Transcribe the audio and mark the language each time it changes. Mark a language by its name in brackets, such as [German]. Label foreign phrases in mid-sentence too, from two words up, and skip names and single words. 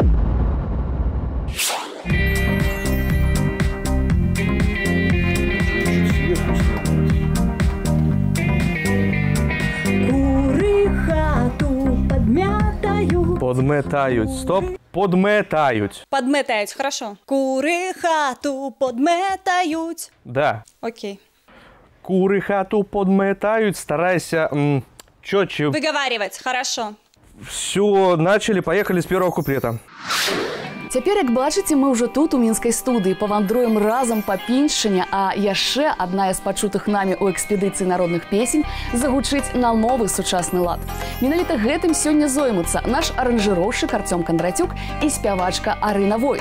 [Ukrainian] Подметають. Стоп. Подметають. Подметають, хорошо. Кури хату подметають. [Russian] Да. Окей. [Ukrainian] Кури хату подметають. [Russian] Старайся чётче. Выговаривать, хорошо. Все, начали, поехали с первого куплета. [Belarusian] Цяпер, як бачыце, мы ўжо тут, у мінскай студыі, павандруем разам па Піншчыне, а яшчэ адна з пачутых намі ў экспедыцыі народных песень загучыць на новы сучасны лад. Менавіта гэтым сёння зоймуцца наш аранжыроўшчык Арцём Кандрацюк і спявачка Арына Войт.